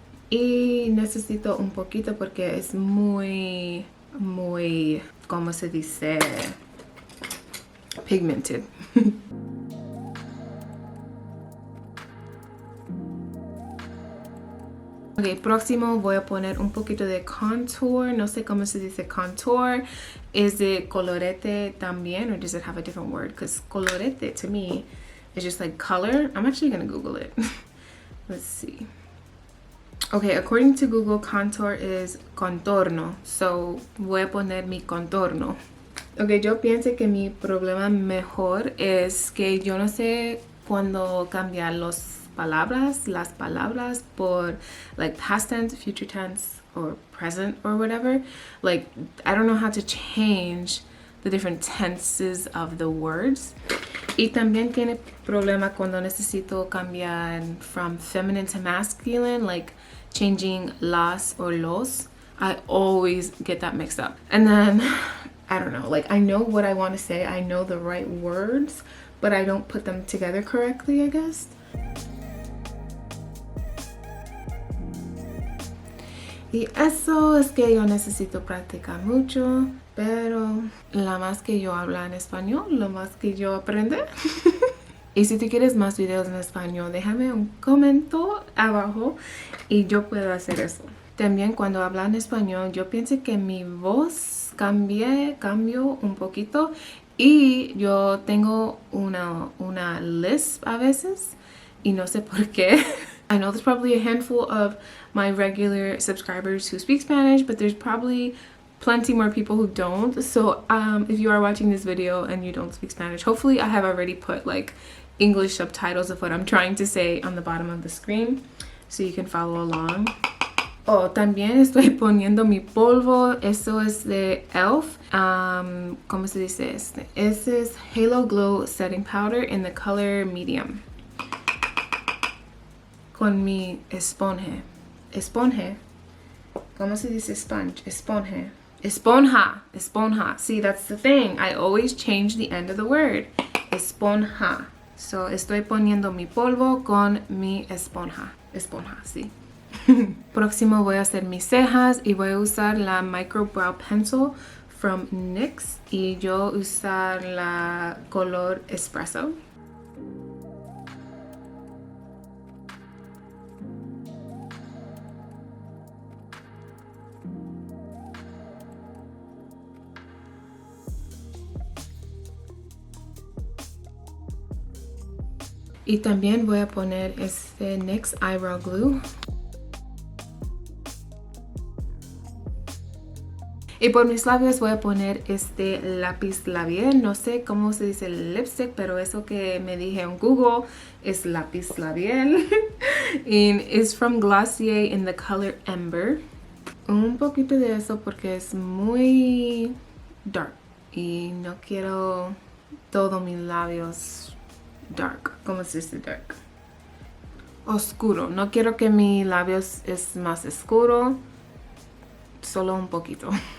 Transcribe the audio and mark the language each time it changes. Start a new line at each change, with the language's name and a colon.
Spanish: Y necesito un poquito porque es muy, ¿cómo se dice? Pigmented. Ok, próximo voy a poner un poquito de contour. No sé cómo se dice contour.
English: Is it
Spanish: colorete también,
English: or does it have a different word? Because colorete to me is just like color. I'm actually gonna Google it. Let's see. Okay, according to Google, contour is contorno.
Spanish: So voy a poner mi contorno. Ok, yo pienso que mi problema mejor es que yo no sé cuándo cambiar las palabras por
English: like past tense, future tense, or present or whatever. Like I don't know how to change the different tenses of the words.
Spanish: Y también tiene problema cuando necesito cambiar
English: from feminine to masculine, like changing
Spanish: las or los.
English: I always get that mixed up. And then, I don't know, like I know what I want to say, I know the right words, but I don't put them together correctly, I guess.
Spanish: Y eso es que yo necesito practicar mucho, pero la más que yo hablo en español, lo más que yo aprendo. Y si tú quieres más videos en español, déjame un comentario abajo y yo puedo hacer eso. También cuando hablo en español, yo pienso que mi voz cambio un poquito y yo tengo una lisp a veces y no sé por qué.
English: I know there's probably a handful of my regular subscribers who speak Spanish, but there's probably plenty more people who don't. So if you are watching this video and you don't speak Spanish, hopefully I have already put like English subtitles of what I'm trying to say on the bottom of the screen so you can follow along.
Spanish: Oh, también estoy poniendo mi polvo. Eso es de Elf. ¿Cómo se dice este? Este es
English: Halo Glow Setting Powder in the color medium.
Spanish: Con mi esponja. Esponja. ¿Cómo se dice sponge? Esponja. Esponja. Esponja.
English: See, that's the thing. I always change the end of the word.
Spanish: Esponja.
English: So,
Spanish: estoy poniendo mi polvo con mi esponja. Esponja, sí. Próximo voy a hacer mis cejas y voy a usar la Micro Brow Pencil
English: from NYX
Spanish: y yo usar la color Espresso. Y también voy a poner este NYX Eyebrow Glue. Y por mis labios voy a poner este lápiz labial. No sé cómo se dice el lipstick, pero eso que me dije en Google es lápiz labial.
English: And it's from Glossier in the color Ember.
Spanish: Un poquito de eso porque es muy dark. Y no quiero todos mis labios dark. ¿Cómo se dice dark? Oscuro. No quiero que mi labios es más oscuro. Solo un poquito.